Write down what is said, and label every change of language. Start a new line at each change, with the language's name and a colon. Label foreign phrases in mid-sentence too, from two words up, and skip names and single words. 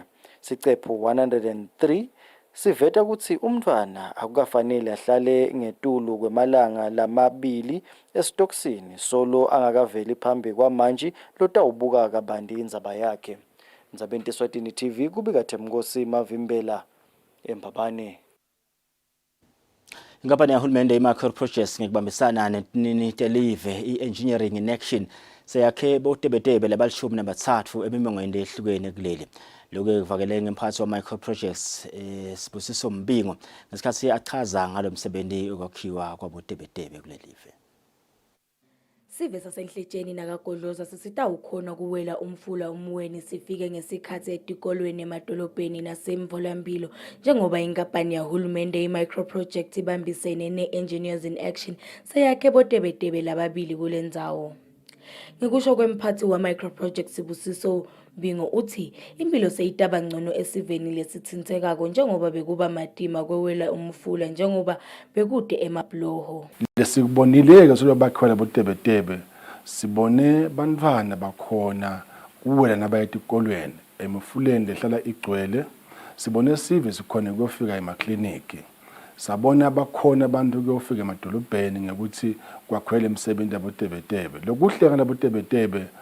Swati: Sicepho 103 siveta ukuthi umntwana akukafanele ahlale ngetulu kwemalanga lamabili esitokisini solo angakaveli phambi kwamanje lotawubuka kabanti indzaba yakhe. Ndzabeni Eswatini TV kubika Themkosi Mavimbela eMbabane. Inkampani yahulumende i-Micro Projects ngekubambisana neTelive i-Engineering in Action seyakhe botebetebe labalishumi nabathathu emimongweni ehlukene kuleli. Lokhu kuvakele ngemphathi wa-Micro Projects Sibusiso Mbingo ngesikhathi achaza ngalo msebenzi okwakhiwa kwabotebetebe kulelive. Sive sasenhletsheni nakagodloza sisitawukhona kuwela umfula umweni sifike ngesikhathi etikolweni emadolobheni nasemtholampilo njengoba inkampani yahulumende i-Micro Project ibambisene ne-Engineers in Action seyakhe botebetebe lababili kule ndzawo. Ngikusho kwemphathi wa-Micro Project Sibusiso Mbingo uthi impilo seyitaba ngcono esiveni lesithintekako njengoba bekuba matima kwewela umfula njengoba bekude emabloho. Lesikubonileke soba bakhona botebetebe sibone bantwana bakhona kuwela nabayeti kolweni emfuleni lehlala igcwele sibone sive sikhona kuyofika emakliniki sabona bakhona abantu kuyofika emadolobheni ngekuthi kwakhwele emsebenzi yabotebetebe lokuhleka nabotebetebe